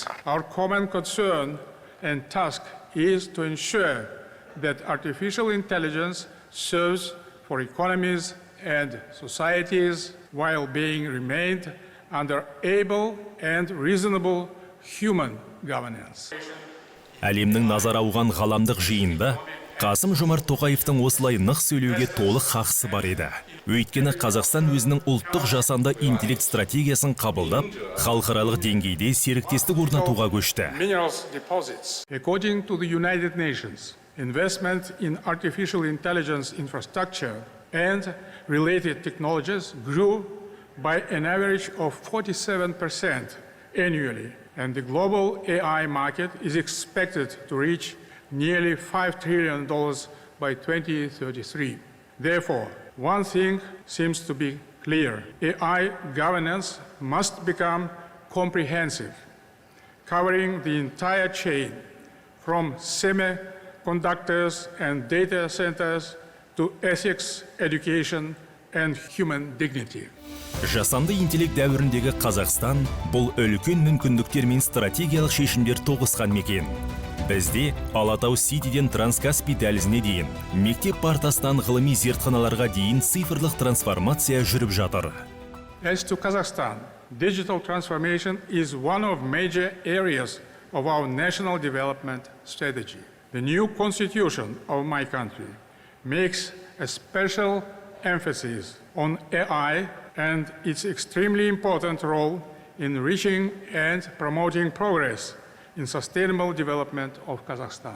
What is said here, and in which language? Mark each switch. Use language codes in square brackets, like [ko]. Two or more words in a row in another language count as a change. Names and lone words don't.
[en] Our common concern and task is to ensure that artificial intelligence serves for economies and societies while being remained under able and reasonable human governance. [kk] Әлемнің назар ауған ғаламдық жиында Қасым-Жомарт Тоқаевтың осылай нық сөйлеуге толық хақысы бар еді. Өйткені Қазақстан өзінің ұлттық жасанды интеллект стратегиясын қабылдап, халықаралық деңгейде серіктестік орнатуға көшті. [en] According to the United Nations, investment in artificial intelligence infrastructure and related technologies grew by an average of 47% annually, and the global AI market is expected to reach nearly $5 trillion by 2033. Therefore, one thing seems to be clear. AI governance must become comprehensive, covering the entire chain, from semiconductors and data centers to ethics, education, and human dignity. [kk] Жасанды интеллект дәуіріндегі Қазақстан бұл үлкен мүмкіндіктер мен стратегиялық шешімдер тоғысқан мекен. Бізде Алатау Ситиден Транскаспий дәлізіне дейін, мектеп партасынан ғылыми зертханаларға дейін цифрлық трансформация жүріп жатыр. [en] As to Kazakhstan, digital transformation is one of major areas of our national development strategy. The new constitution of my country makes a special emphasis on AI and its extremely important role in reaching and promoting progress in sustainable development of Kazakhstan.